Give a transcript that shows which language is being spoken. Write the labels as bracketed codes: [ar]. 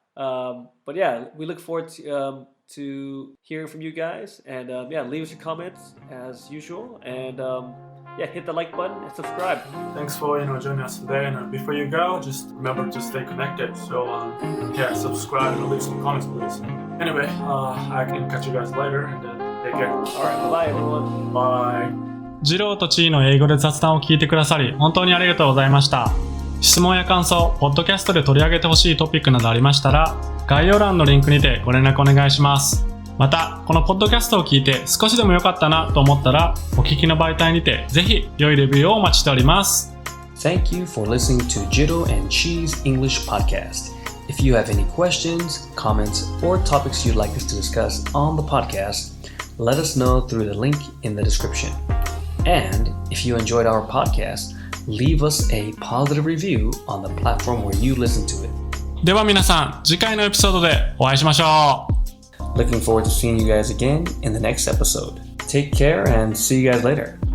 [en] But yeah, we look forward to hearing from you guys, and leave us your comments as usual, and hit the like button and subscribe. Thanks for joining us today, and before you go, just remember to stay connected. So subscribe and leave some comments, please. Anyway, I can catch you guys later, and take care. Alright, bye everyone. Bye. [ja] ジローとチーの英語で雑談を聞いてくださり本当にありがとうございました。質問や感想、ポッドキャストで取り上げてほしいトピックなどありましたら、概要欄のリンクにてご連絡お願いします。また、このポッドキャストを聞いて少しでも良かったなと思ったら、お聞きの媒体にてぜひ良いレビューをお待ちしております。 [en] Thank you for listening to JIRO and CHI's English podcast. If you have any questions, comments, or topics you'd like us to discuss on the podcast, let us know through the link in the description. And if you enjoyed our podcast, leave us a positive review on the platform where you listen to it. [ja] では皆さん、次回のエピソードでお会いしましょう。 [en] Looking forward to seeing you guys again in the next episode. Take care and see you guys later.